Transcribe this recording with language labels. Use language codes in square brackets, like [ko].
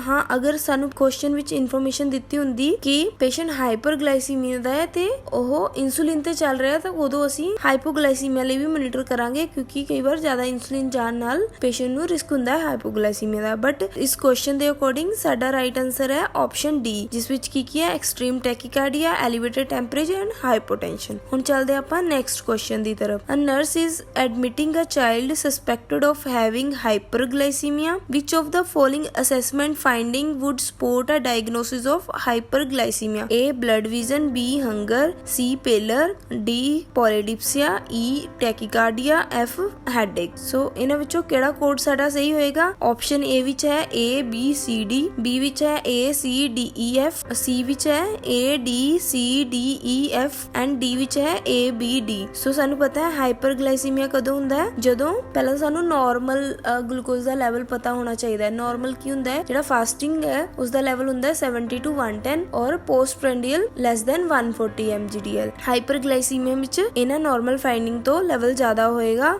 [pa] ਹਾਂ, ਅਗਰ ਸਾਨੂੰ ਕੁਐਸਚਨ ਵਿੱਚ ਇਨਫੋਰਮੇਸ਼ਨ ਦਿੱਤੀ ਹੁੰਦੀ ਕਿ ਪੇਸ਼ੈਂਟ ਹਾਈਪਰਗਲਾਈਸੀਮੀਆ ਦਾ ਹੈ ਤੇ ਉਹ ਇਨਸੂਲਿਨ ਤੇ ਚੱਲ ਰਿਹਾ, ਤਾਂ ਉਦੋਂ ਅਸੀਂ ਹਾਈਪੋਗਲਾਈਸੀਮੀਆ ਲਈ ਵੀ ਮੋਨੀਟਰ ਕਰਾਂਗੇ, ਕਿਉਂਕਿ ਕਈ ਵਾਰ ਜ਼ਿਆਦਾ ਇਨਸੂਲਿਨ ਜਾਣ ਨਾਲ ਪੇਸ਼ੈਂਟ ਨੂੰ ਰਿਸਕ ਹੁੰਦਾ ਹੈ ਹਾਈਪੋਗਲਾਈਸੀਮੀਆ ਦਾ। ਬਟ ਇਸ ਕੁਐਸਚਨ ਦੇ ਅਕੋਰਡਿੰਗ ਸਾਡਾ ਰਾਈਟ ਆਂਸਰ ਹੈ ਆਪਸ਼ਨ ਡੀ, ਜਿਸ ਵਿੱਚ ਕੀ ਹੈ, extreme tachycardia, elevated temperature and ਹਾਈਪੋਟੈਂਸ਼ਨ। ਹੁਣ ਚੱਲਦੇ ਆਪਾਂ ਨੈਕਸਟ ਕੁਐਸਚਨ ਦੀ ਤਰਫ। [en] A nurse is admitting a child suspected of having hyperglycemia. Which of the following assessment finding would support a diagnosis of hyperglycemia? A. blood vision. B. hunger. C. pallor. D. polydipsia. E. tachycardia. F. headache. [pa] So ਇਹਨਾਂ ਵਿੱਚੋਂ ਕਿਹੜਾ code ਸਾਡਾ ਸਹੀ ਹੋਏਗਾ? Option A ਵਿੱਚ ਹੈ A B C D, B ਵਿੱਚ ਹੈ A C D E F, C ਵਿੱਚ ਹੈ A D C D E F and D ਵਿੱਚ ਹੈ A B D. ਸੋ ਸਾਨੂੰ ਪਤਾ ਹੈ ਹਾਈਪਰਗਲਾਈਸੀਮੀਆ ਕਦੋਂ ਹੁੰਦਾ ਹੈ? ਜਦੋਂ ਪਹਿਲਾਂ ਸਾਨੂੰ ਨਾਰਮਲ ਗਲੂਕੋਜ਼ ਦਾ ਲੈਵਲ ਪਤਾ ਹੋਣਾ ਚਾਹੀਦਾ ਹੈ। ਨਾਰਮਲ ਕੀ ਹੁੰਦਾ ਹੈ? ਜਿਹੜਾ ਫਾਸਟਿੰਗ ਹੈ ਉਸਦਾ ਲੈਵਲ ਹੁੰਦਾ ਹੈ 70 to 110 ਔਰ ਪੋਸਟ ਪ੍ਰਾਂਡੀਅਲ ਲੈਸ ਦੈਨ 140 mgdl। ਹਾਈਪਰਗਲਾਈਸੀਮੀਆ ਵਿੱਚ ਇਹਨਾਂ ਨਾਰਮਲ ਫਾਈਂਡਿੰਗ ਤੋਂ ਲੈਵਲ ਜ਼ਿਆਦਾ ਹੋਏਗਾ।